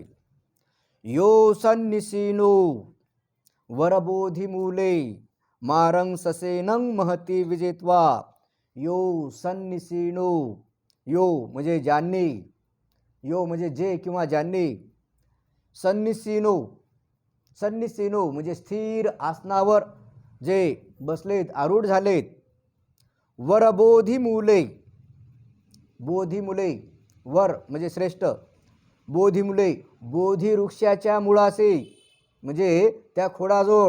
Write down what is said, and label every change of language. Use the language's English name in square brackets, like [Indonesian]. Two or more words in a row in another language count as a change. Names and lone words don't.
[Pali] यो सन्निसीनो वरबोधिमूले मारं ससेनं महती विजेत्वा. [Marathi] यो सन्निसीनो, यो म्हणजे ज्यांनी, यो म्हणजे जे किंवा ज्यांनी, सन्निसीनो, सन्निसीनो म्हणजे स्थिर आसनावर जे बसलेत आरूढ झालेत. वरबोधिमूले, बोधिमुले वर म्हणजे श्रेष्ठ, बोधिमुले बोधी वृक्षाच्या मुळाशी म्हणजे त्या खोडाजवळ